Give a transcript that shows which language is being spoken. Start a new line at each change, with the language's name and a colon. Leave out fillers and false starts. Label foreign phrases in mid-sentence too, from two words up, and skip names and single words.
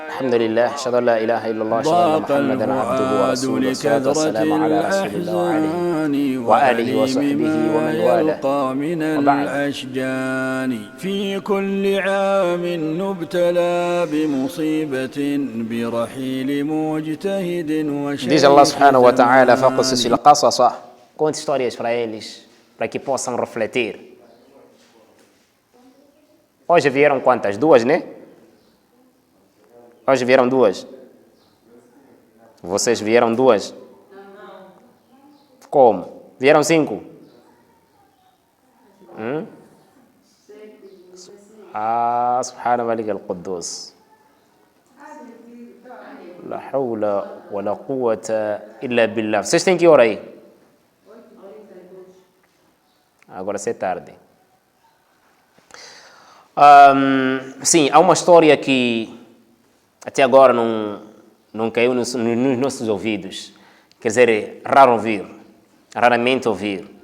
Arabic: الحمد لله أشهد أن لا إله إلا الله أشهد أن محمدا عبده ورسوله والصلاة والسلام على رسول الله وآله وصحبه ومن والاه من وبعد. الأشجان في كل عام نبتلى بمصيبة برحيل مجتهد وشيخ.
Portuguese: Diz
Arabic: الله سبحانه وتعالى: فقصص القصص,
Portuguese: conte histórias para eles, para que possam refletir. Hoje vieram quantas? Duas, né? Hoje vieram duas. Vocês vieram duas? Como? Vieram cinco?
Arabic: سبحان ملك القدوس. لا حول ولا قوة إلا بالله.
Portuguese: Vocês têm que hora aí? Agora é tarde. Sim, há uma história que até agora não caiu nos nossos ouvidos. Quer dizer, raramente ouvir.